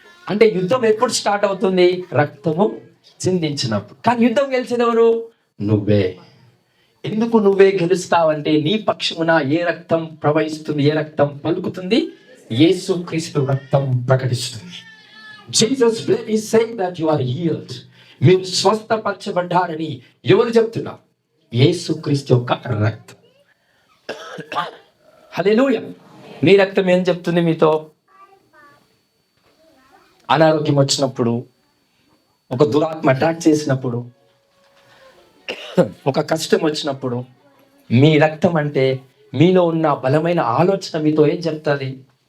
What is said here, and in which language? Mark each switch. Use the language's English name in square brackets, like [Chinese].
[Telugu] అంటే యుద్ధం ఎప్పుడు స్టార్ట్ అవుతుంది? రక్తము చిందించినప్పుడు. కానీ యుద్ధం గెలిచేది ఎవరు? నువ్వే. ఎందుకు నువ్వే గెలుస్తావంటే, నీ పక్షమున ఏ రక్తం ప్రవహిస్తుంది, ఏ రక్తం పలుకుతుంది? యేసుక్రీస్తు రక్తం ప్రకటిస్తుంది. [English] Jesus blood is saying that you are healed. [Telugu] మీరు స్వస్థపరచబడ్డారని ఎవరు చెప్తున్నారు? యేసుక్రీస్తు యొక్క రక్తం. హల్లెలూయా. మీ రక్తం ఏం చెప్తుంది మీతో? అనారోగ్యం వచ్చినప్పుడు, ఒక దురాత్మ అటాక్ చేసినప్పుడు, ఒక కష్టం వచ్చినప్పుడు, మీ రక్తం అంటే మీలో ఉన్న బలమైన ఆలోచన మీతో ఏం చెప్తుంది?